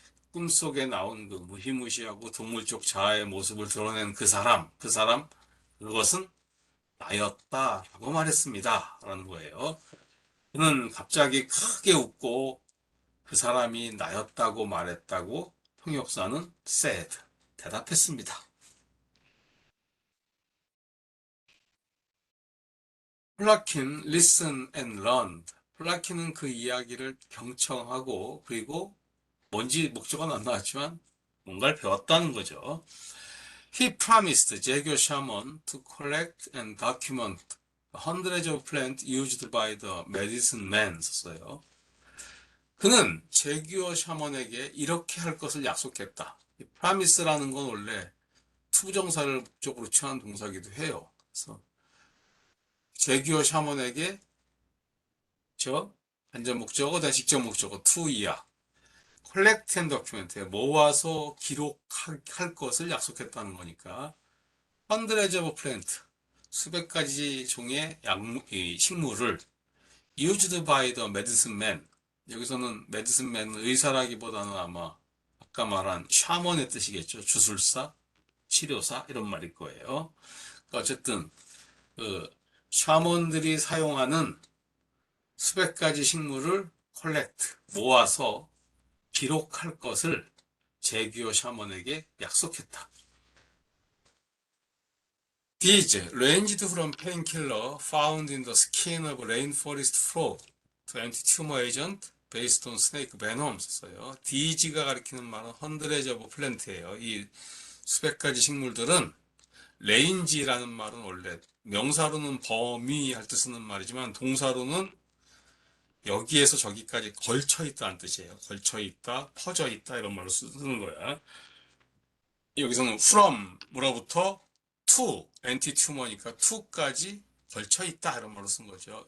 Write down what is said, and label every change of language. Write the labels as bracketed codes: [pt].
[ko] 꿈속에 나온 그 무시무시하고 동물적 자아의 모습을 드러낸 그 사람, 그것은 나였다. 라고 말했습니다. 라는 거예요. 그는 갑자기 크게 웃고 그 사람이 나였다고 말했다고 통역사는 [en] said, [ko] 대답했습니다. [en] 플라킨 listen and learned. [ko] 플라킨은 그 이야기를 경청하고 그리고 뭔지 목적은 안 나왔지만 뭔가를 배웠다는 거죠. [en] He promised 제교 샤먼 to collect and document hundreds of plants used by the medicine man [ko] 썼어요. 그는 제규어 샤먼에게 이렇게 할 것을 약속했다. promise라는 건 원래 투부정사를 목적으로 취한 동사기도 해요. 그래서 제규어 샤먼에게 간접 목적어 대 직접 목적어 to이야. [en] collect and document에 [ko] 모아서 기록할 것을 약속했다는 거니까 [en] hundreds of plant, [ko] 수백 가지 종의 식물을 [en] used by the medicine man, [ko] 여기서는 medicine man은 의사라기보다는 아마 아까 말한 샤먼의 뜻이겠죠. 주술사, 치료사 이런 말일 거예요. 그러니까 어쨌든 그 샤먼들이 사용하는 수백 가지 식물을 컬렉트, 모아서 기록할 것을 제규어 샤먼에게 약속했다. [en] These ranged from painkiller found in the skin of rainforest frog to anti-tumor agent based on snake venom [ko] 썼어요. These가 가리키는 말은 [en] hundreds of plant예요. [ko] 이 수백 가지 식물들은 레인지라는 말은 원래 명사로는 범위 할 때 쓰는 말이지만 동사로는 여기에서 저기까지 걸쳐 있다는 뜻이에요. 걸쳐 있다, 퍼져 있다 이런 말로 쓰는 거야. 여기서는 from 으로부터 to anti tumor니까 to까지 걸쳐 있다 이런 말로 쓴 거죠.